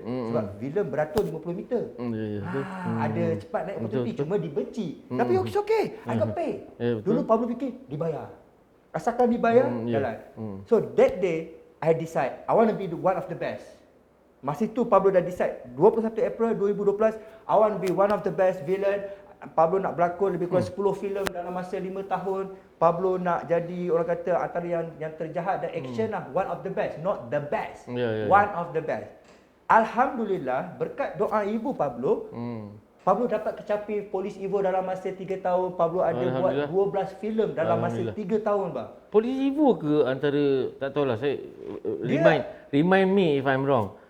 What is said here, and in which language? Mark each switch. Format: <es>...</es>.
<ms>Sebab villain beratur 50 meter. Ada cepat naik motor tinggi, cuma dibenci. Tapi</ms> <en>it's okay, I got pay.</en> <ms>Dulu Pablo fikir, dibayar. Asalkan dibayar, jalan.</ms> <en>So that day, I decide, I want to be one of the best.</en> <ms>Masa itu Pablo dah</ms> <en>decide, 21 April 2012, I want to be one of the best villain.</en> <ms>Pablo nak berlakon lebih kurang 10 filem dalam masa 5 tahun. Pablo nak jadi orang kata antara yang terjahat dan action lah.</ms> <en>One of the best, not the best. One of the best.</en> <ms>Alhamdulillah, berkat doa ibu Pablo, Pablo dapat kecapi Polis Evo dalam masa 3 tahun. Pablo ada buat 12 filem dalam masa 3 tahun bang. Polis Evo ke antara, tak tahulah saya,</ms> <en>remind me if I'm wrong.</en>